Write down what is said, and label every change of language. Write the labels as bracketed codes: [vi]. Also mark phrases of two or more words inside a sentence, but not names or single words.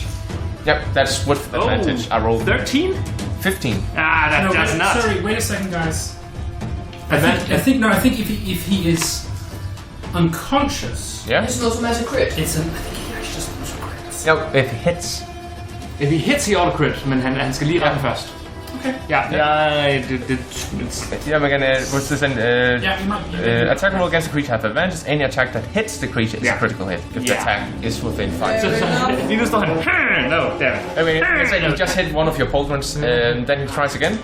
[en] Yep, that's with advantage. I rolled 13? 15. Ah, that does wait, not. Sorry, wait a second, guys. I think if he is unconscious, Yeah. It's an automatic crit. it's an. I think he actually just looks crits. No, if he hits. If he hits, he auto crit, [da] men han skal lige ramme først. [en] Yeah, Yeah, we're gonna. What's this? Yeah, you might. Attack roll against the creature have advantage. Any attack that hits the creature is a critical hit. If the attack is within 5 feet. you just don't. No, damn it. I mean, it's like you just hit one of your pauldrons, and then he tries again.